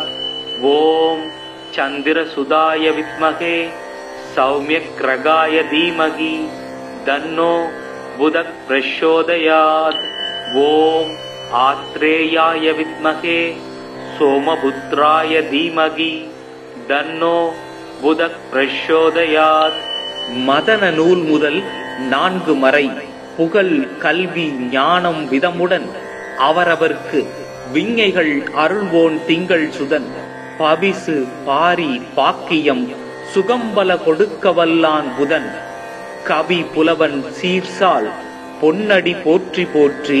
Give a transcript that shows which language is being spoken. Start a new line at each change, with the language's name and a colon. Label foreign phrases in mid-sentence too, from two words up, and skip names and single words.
Sanskrit: ओम चंद्रसुधाय विद्महे सौम्यग्रगाय धीमहि तन्नो बुधः प्रचोदयात्. ओम आत्रेयाय विद्महे सोमपुत्राय धीमहि तन्नो बुधः प्रचोदयात्.
Tamil: மதன நூல் முதல் 4 மறை புகழ் கல்வி ஞானம் விதமுடன் அவரவர்க்கு விஞ்ஞைகள் அருள்வோன் திங்கள் சுதன் பவிசு பாரி பாக்கியம் சுகம்பல கொடுக்க வல்லான் புதன் கவி புலவன் சீர்சால் பொன்னடி போற்றி போற்றி.